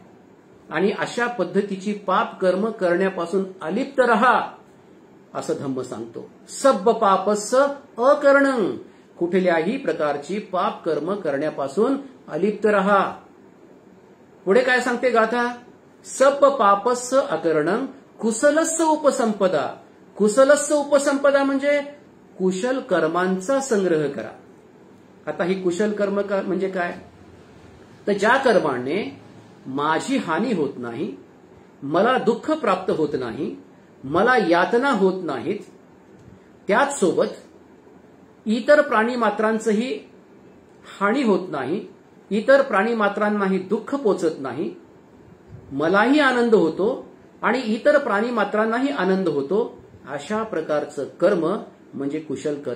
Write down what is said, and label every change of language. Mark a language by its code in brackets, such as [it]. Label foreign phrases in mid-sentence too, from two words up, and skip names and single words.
[mr] आणि अशा पद्धतीची पाप कर्म करण्यापासून अलिप्त रहा असं धम्म सांगतो. [pi] सब्ब पापस्स अकरणं, [mr] कुठल्याही प्रकारची पाप कर्म करण्यापासून अलिप्त रहा. पुढे काय सांगते गाथा? [pi] सब्ब पापस्स अकरणं कुशलस्स उपसंपदा. कुशलस्स उपसंपदा [mr] म्हणजे कुशल कर्मांचा संग्रह करा. आता ही कुशल कर्म म्हणजे काय? तर ज्या कर्माने माझी हानी होत नाही, मला दुःख प्राप्त होत नाही, मला यातना होत नाहीत, त्याच सोबत इतर प्राणी मात्रांचंही हानी होत नाही, इतर प्राणी मात्रांनाही दुःख पोचत नाही, मलाही आनंद होतो आणि इतर प्राणी मात्रांनाही आनंद होतो, अशा प्रकारचं कर्म म्हणजे कुशल कर्म.